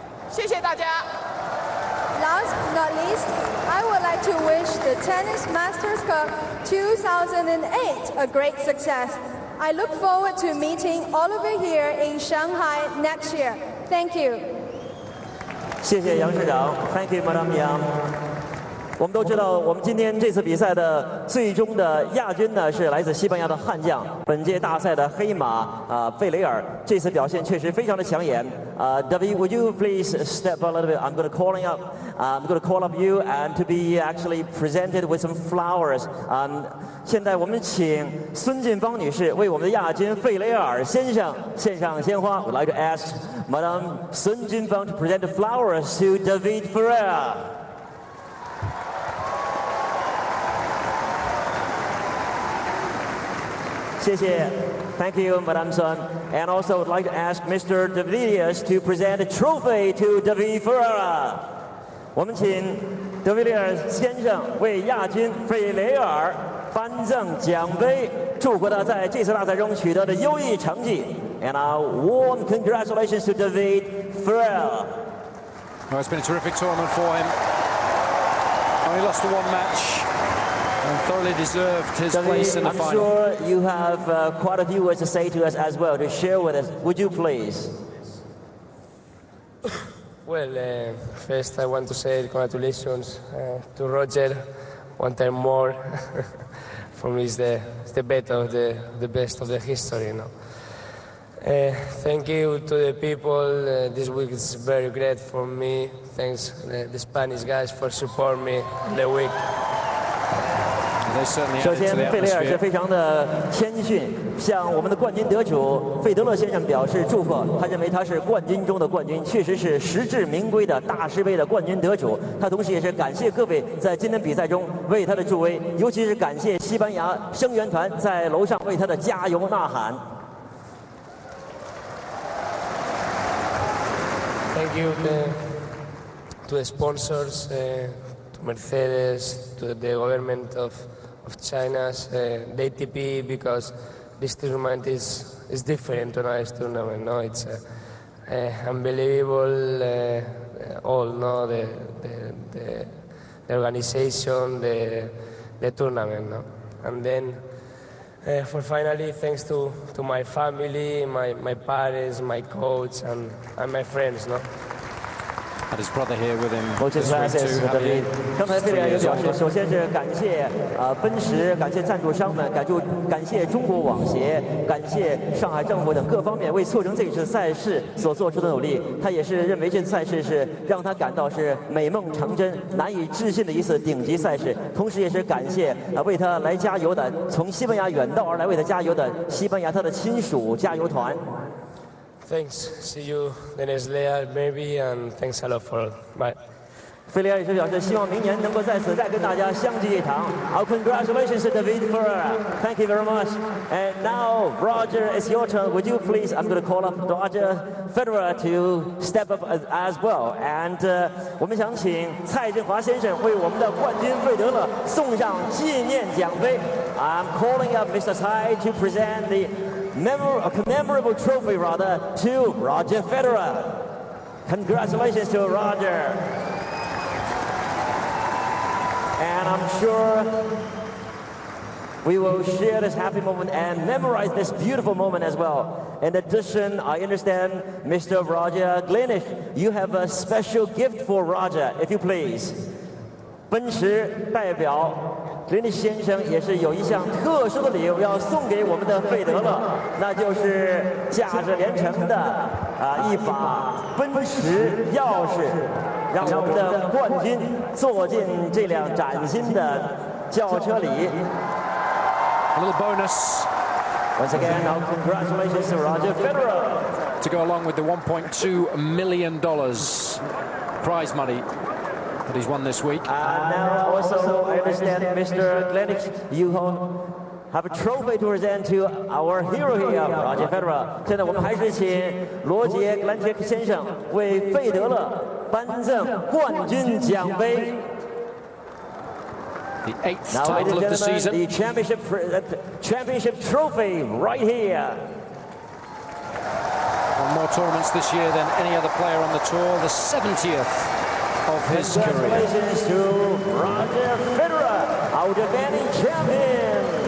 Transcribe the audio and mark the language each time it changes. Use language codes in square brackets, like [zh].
[zh] 谢谢大家。 [en] Last but not least, I would like to wish the Tennis Masters Cup 2008 a great success. I look forward to meeting all of you here in Shanghai next year. Thank you. [zh] 谢谢杨市长 [en] ，Thank you, Madam Yang. [zh] 我们都知道，我们今天这次比赛的最终的亚军呢是来自西班牙的悍将，本届大赛的黑马费雷尔。这次表现确实非常的抢眼。 [en] David, would you please step a little bit? I'm going to call up you and to be actually presented with some flowers. [zh] 现在我们请孙晋芳女士为我们的亚军费雷尔先生献上鲜花。 [en] We'd like to ask Madame Sun Jinfang to present the flowers to David Ferrer. [zh] 谢谢 [en] Thank you, Madame Sun. And also would like to ask Mr. De Villiers to present a trophy to David Ferrer. [zh] 我们请德维利尔先生为亚军费雷尔颁赠奖杯，祝贺他在这次大赛中取得的优异成绩。 [en] And a warm congratulations to David Ferrer. Well, it's been a terrific tournament for him. Only lost the one match. And thoroughly deserved his place in the final. I'm sure you have quite a few words to say to us as well, to share with us. Would you please? Well, first I want to say congratulations to Roger one time more. For me, it's the best of the history. You know? Thank you to the people. This week is very great for me. Thanks the Spanish guys for supporting me the week. [zh] 首先，费雷尔是非常的谦逊，向我们的冠军得主费德勒先生表示祝贺。他认为他是冠军中的冠军，确实是实至名归的大师杯的冠军得主。他同时也是感谢各位在今天比赛中为他的助威，尤其是感谢西班牙声援团在楼上为他的加油呐喊。 [en] Thank you to the sponsors, to Mercedes, to the government of China, the ATP, because this tournament is different to another tournament. No, it's unbelievable. All no, the organization, the tournament, no, and then for finally, thanks to my family, my parents, my coach, and my friends, no. Had his brother here with him. [zh] 刚才费雷尔也表示，首先是感谢奔驰，感谢赞助商们，感谢中国网协，感谢上海政府等各方面为促成这次赛事所做出的努力。他也是认为这次赛事是让他感到是美梦成真、难以置信的一次顶级赛事。同时也是感谢为他来加油的，从西班牙远道而来为他加油的西班牙他的亲属加油团。 [en] Thanks. See you the next year, maybe, and thanks a lot for. Bye. [zh] 费雷尔也是表示，希望明年能够在此再跟大家相聚一堂。 [en] Our congratulations to David Ferrer. Thank you very much. And now, Roger, it's your turn. Would you please? I'm going to call up Roger Federer to step up as well. [zh] And 我们想請蔡振華先生為我們的冠軍費德勒送上紀念獎杯。 [en] I'm calling up Mr. Tsai to present the commemorable trophy, rather, to Roger Federer. Congratulations to Roger. And I'm sure we will share this happy moment and memorize this beautiful moment as well. In addition, I understand, Mr. Roger Glenish, you have a special gift for Roger, if you please. [zh] 奔驰代表 Glenish 先生也是有一项特殊的礼物要送给我们的费德勒，那就是价值连城的一把奔驰钥匙，让我们的冠军坐进这辆崭新的轿车里。 [en] A little bonus. Once again, our congratulations to Roger Federer. To go along with the $1.2 million prize money that he's won this week. And now also, I understand, Mr. Glenish, you have a trophy to present to our hero here, Roger Federer. [zh] 现在我们还是请罗杰·格兰杰克先生为费德勒颁赠冠军奖杯。 [en] The 8th Now, title of the season. The championship trophy right here. Won more tournaments this year than any other player on the tour. The 70th of his career. Congratulations to Roger Federer, our defending champion.